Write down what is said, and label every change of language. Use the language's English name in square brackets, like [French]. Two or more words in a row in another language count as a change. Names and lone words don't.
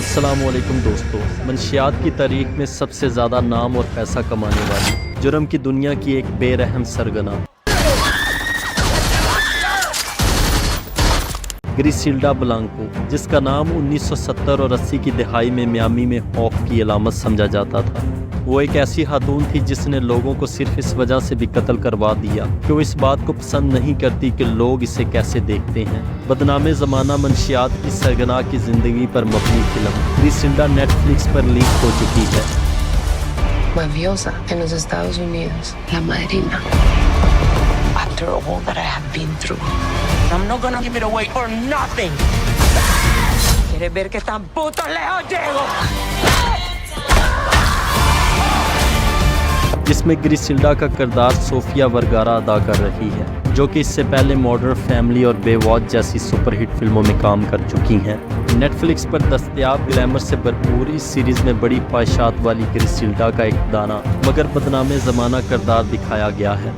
[Urdu] السلام علیکم دوستو، منشیات کی تاریخ میں سب سے زیادہ نام اور پیسہ کمانے والی جرم کی دنیا کی ایک بے رحم سرگنا گریسیلڈا بلانکو، جس کا نام 1970 اور 80 کی دہائی میں میامی میں خوف کی علامت سمجھا جاتا تھا۔ وہ ایک ایسی خاتون تھی جس نے لوگوں کو صرف اس وجہ سے بھی قتل کروا دیا کہ وہ اس بات کو پسند نہیں کرتی کہ لوگ اسے کیسے دیکھتے ہیں۔ بدنام زمانہ منشیات کی سرگنا کی زندگی پر مبنی فلم گریسیلڈا نیٹ فلکس پر لیک ہو چکی ہے۔ [Spanish] Mafiosa en los Estados Unidos, la madrina. [English] After all that I have been through, I'm not gonna give it away for nothing. [Spanish] ¿Quieres ver qué tan puto lejos llego? [Urdu] جس میں گریسیلڈا کا کردار صوفیہ ورگارا ادا کر رہی ہے، جو کہ اس سے پہلے ماڈرن فیملی اور بے واچ جیسی [English] super hit [Urdu] فلموں میں کام کر چکی ہیں۔ نیٹ فلکس پر دستیاب گلیمر سے بھرپور اس سیریز میں بڑی خواہشات والی گریسیلڈا کا ایک دانا مگر بدنام زمانہ کردار دکھایا گیا ہے۔